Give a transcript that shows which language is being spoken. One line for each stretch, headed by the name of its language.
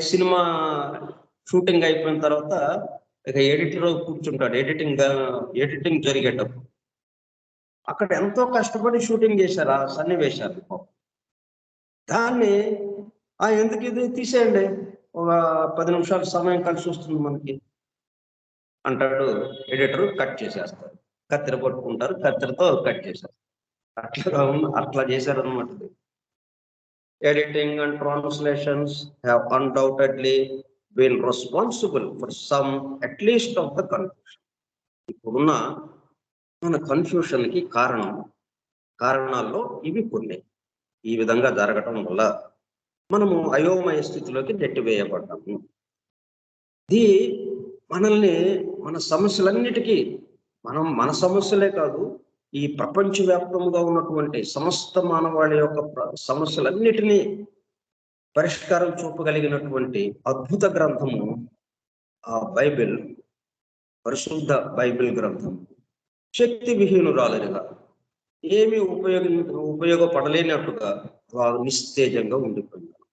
Telugu: Cinema shooting అయిపోయిన తర్వాత ఇక ఎడిటర్ కూర్చుంటాడు, ఎడిటింగ్ జరిగేటప్పుడు అక్కడ ఎంతో కష్టపడి షూటింగ్ చేశారు ఆ సన్నివేశాలు. దాన్ని ఎందుకు ఇది తీసేయండి, ఒక 10 నిమిషాలు సమయం కలిసి వస్తుంది మనకి అంటాడు ఎడిటర్. కట్ చేసేస్తారు, కత్తెర పట్టుకుంటారు, కత్తెరతో కట్ చేసేస్తారు. అట్లా చేశారనమాట.
English: Editing and translations have undoubtedly been responsible for some, at least, of the confusion.
Telugu: ఇప్పుడున్న మన కన్ఫ్యూషన్కి కారణాల్లో ఇవి కొన్ని. ఈ విధంగా జరగటం వల్ల మనము అయోమయ స్థితిలోకి నెట్టివేయబడ్డాము. ఇది మనల్ని మన సమస్యలన్నిటికీ, మన సమస్యలే కాదు, ఈ ప్రపంచవ్యాప్తంగా ఉన్నటువంటి సమస్త మానవాళి యొక్క సమస్యలన్నిటినీ పరిష్కారం చూపగలిగినటువంటి అద్భుత గ్రంథము ఆ బైబిల్, పరిశుద్ధ బైబిల్ గ్రంథం శక్తి విహీనురాలుగా, ఏమీ ఉపయోగపడలేనట్టుగా నిస్తేజంగా ఉండిపోయింది.